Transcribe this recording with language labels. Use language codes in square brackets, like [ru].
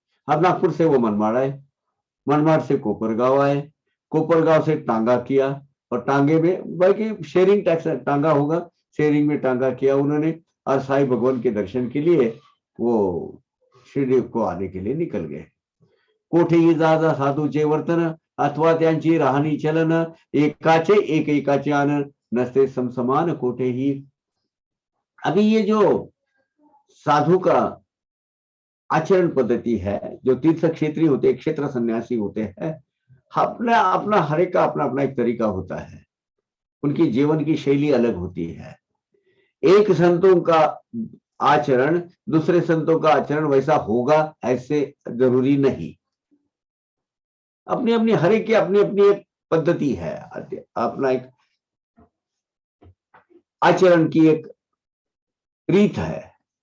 [hi] अब नागपुर से वो मनमाड़ आए, मनमाड़ से कोपरगांव आए, कोपरगांव से टांगा किया, और टांगे में बाकी शेयरिंग टैक्स टांगा होगा, शेयरिंग में टांगा किया उन्होंने, और साईं भगवान के दर्शन के लिए वो शिरडी को आने के लिए निकल गए। [mr] कोठेही जाजा साधूचे वर्तन, अथवा त्यांची राहणी चलन, एकाचे एक एकाचे आनंद, नसते समसमान कोठेही। [hi] अभी ये जो साधु का आचरण पद्धति है, जो तीर्थ क्षेत्री होते, क्षेत्र सन्यासी होते हैं, अपना अपना हर एक का अपना अपना एक तरीका होता है, उनकी जीवन की शैली अलग होती है। एक संतों का आचरण दूसरे संतों का आचरण वैसा होगा ऐसे जरूरी नहीं, अपनी अपनी हर एक की अपनी अपनी एक पद्धति है, अपना एक आचरण की एक रीत है।